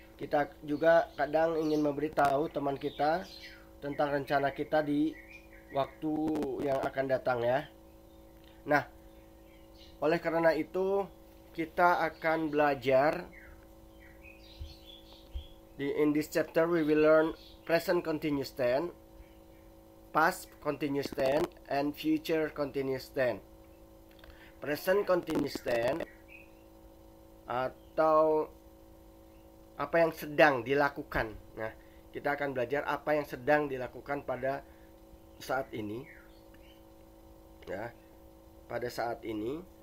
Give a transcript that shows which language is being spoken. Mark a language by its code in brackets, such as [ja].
[id] Kita juga kadang ingin memberitahu teman kita tentang rencana kita di waktu yang akan datang, ya. Nah, oleh karena itu kita akan belajar [en] in this chapter. We will learn present continuous tense, past continuous tense, and future continuous tense. [id] Present continuous tense atau apa yang sedang dilakukan. Nah, kita akan belajar apa yang sedang dilakukan pada saat ini, ya. Pada saat ini.